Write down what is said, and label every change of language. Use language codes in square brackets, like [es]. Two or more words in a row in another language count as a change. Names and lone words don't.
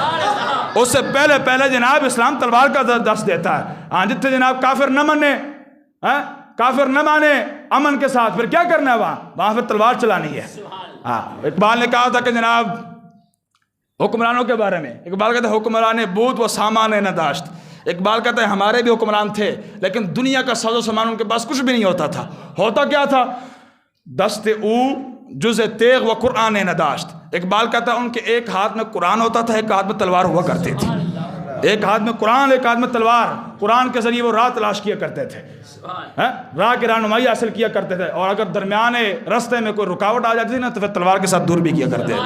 [ur] اس سے پہلے جناب اسلام تلوار کا درس دیتا ہے. ہاں، جتنے جناب کافر نہ مانے امن کے ساتھ، پھر کیا کرنا ہے؟ وہاں پھر تلوار چلانی ہے. ہاں، اقبال نے کہا تھا کہ جناب حکمرانوں کے بارے میں، اقبال کہتا ہے [fa] حکمران بود و سامان نداشت. [ur] اقبال کہتا ہے ہمارے بھی حکمران تھے لیکن دنیا کا ساز و سامان ان کے پاس کچھ بھی نہیں ہوتا تھا. ہوتا کیا تھا؟ [fa] دست او جز تیغ و قرآن نداشت. [ur] اقبال کہتا ہے ان کے ایک ہاتھ میں قرآن ہوتا تھا، ایک ہاتھ میں تلوار ہوا کرتی تھی. ایک ہاتھ میں قرآن، ایک ہاتھ میں تلوار. قرآن کے ذریعے وہ راہ تلاش کیا کرتے تھے، راہ کی رہنمائی حاصل کیا کرتے تھے، اور اگر درمیان رستے میں کوئی رکاوٹ آ جاتی تھی نا تو پھر تلوار کے ساتھ دور بھی کیا کرتے تھے.